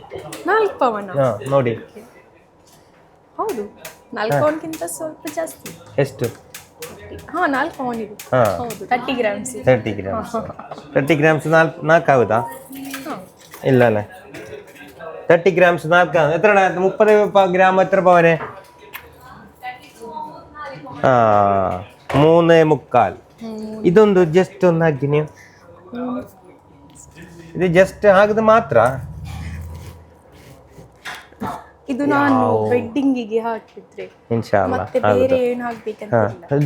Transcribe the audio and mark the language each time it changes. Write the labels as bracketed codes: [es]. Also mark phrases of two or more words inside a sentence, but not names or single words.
[kn] 4 ಪವನ್ ನೋಡಿ. ಹೌದು, 4 ಪವನ್ಗಿಂತ ಸ್ವಲ್ಪ ಜಾಸ್ತಿ. ಎಷ್ಟು? 4 ಪವನ್ ಇದೆ. ಹೌದು, 30 ಗ್ರಾಮ್ಸ್. 30 ಗ್ರಾಮ್ಸ್ 4 ಆಗುದಾ? ಇಲ್ಲ 30 ಗ್ರಾಮ್ಸ್ 4 എത്ര? [ml] 30 ഗ്രാം എത്ര പവന്? 3.25. [kn] ಇದೊಂದು ಜಸ್ಟ್ ಒಂದು ಹಾಕಿ ನೀವು, ಇದು ಜಸ್ಟ್ ಹಾಕಿದ ಮಾತ್ರ. ಇದು ನಾನು ವೆಡ್ಡಿಂಗಿಗೆ ಹಾಕಿದ್ರೆ ಮತ್ತೆ ಬೇರೆ ಏನು ಹಾಕ್ಬೇಕಂತ